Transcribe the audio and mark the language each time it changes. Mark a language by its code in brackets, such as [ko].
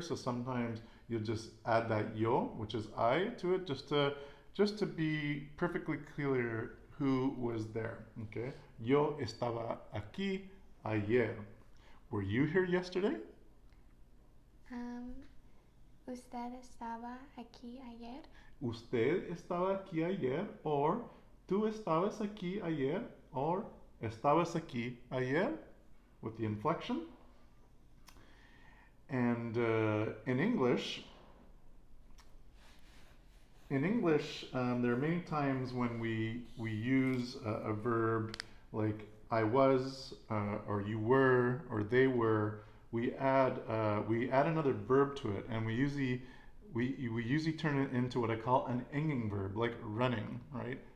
[en] So sometimes you'll just add that yo, which is I, to it, just to be perfectly clear who was there. Okay. [es] Yo estaba aquí ayer. [en] Were you here yesterday? [es] Usted estaba aquí ayer. Usted estaba aquí ayer, or tú estabas aquí ayer, or estabas aquí ayer, [en] with the inflection. And in English, there are many times when we use a verb like I was, or you were, or they were. We add another verb to it, and we usually turn it into what I call an inging verb, like running, right?